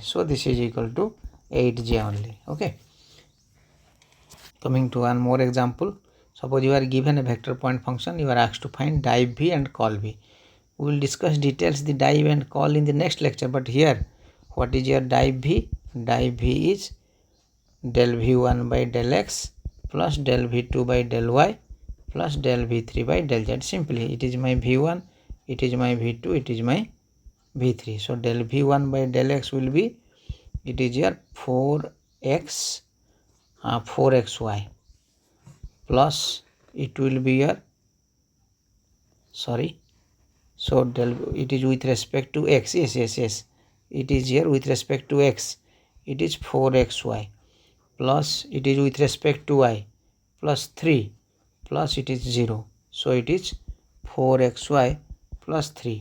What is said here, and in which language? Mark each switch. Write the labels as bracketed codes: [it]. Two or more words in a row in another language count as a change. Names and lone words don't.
[en] So this is equal to 8j only. Okay, coming to one more example. Suppose you are given a vector point function, you are asked to find div v and call v. We will discuss details the div and call in the next lecture, but here what is your div v? Div v is del v1 by del x plus del v2 by del y plus del v3 by del z. Simply it is my v1, it is my v2, it is my v3. So del v1 by del x will be, it is here 4xy plus it will be here, sorry, so del, it is with respect to x, yes, it is here with respect to x, it is 4xy plus it is with respect to y plus 3 plus it is 0, so it is 4xy plus 3.